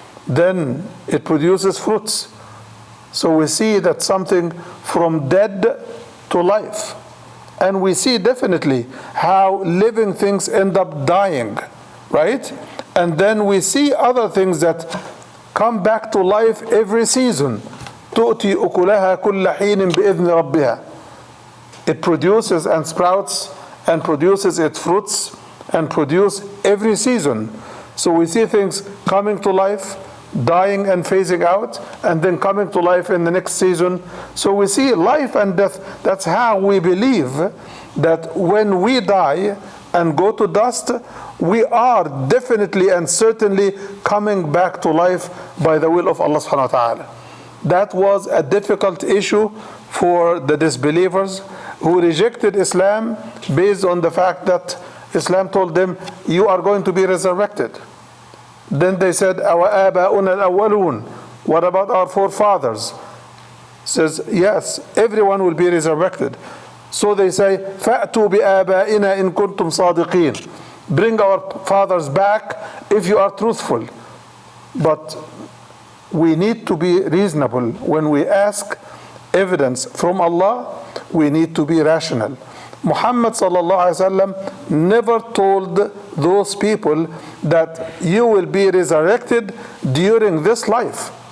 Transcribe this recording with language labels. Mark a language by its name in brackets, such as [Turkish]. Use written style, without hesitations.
[English] Then it produces fruits. So we see that something from dead to life. And we see definitely how living things end up dying, right? And then we see other things that come back to life every season. [Arabic] تؤتي أكلها كل حين بإذن ربها. [English] It produces and sprouts and produces its fruits and produce every season. So we see things coming to life, dying and phasing out, and then coming to life in the next season. So we see life and death. That's how we believe that when we die and go to dust, we are definitely and certainly coming back to life by the will of Allah subhanahu wa ta'ala. That was a difficult issue for the disbelievers who rejected Islam based on the fact that Islam told them, you are going to be resurrected. Then they said, our [Arabic] آباؤنا الأولون. [English] What about our forefathers? Says, yes, everyone will be resurrected. So they say, [Arabic] فَأْتُوا بِآبَائِنَا إِن كُنْتُمْ صَادِقِينَ. [English] Bring our fathers back if you are truthful. But we need to be reasonable. When we ask evidence from Allah, we need to be rational. Muhammad sallallahu alaihi wasallam never told those people that you will be resurrected during this life.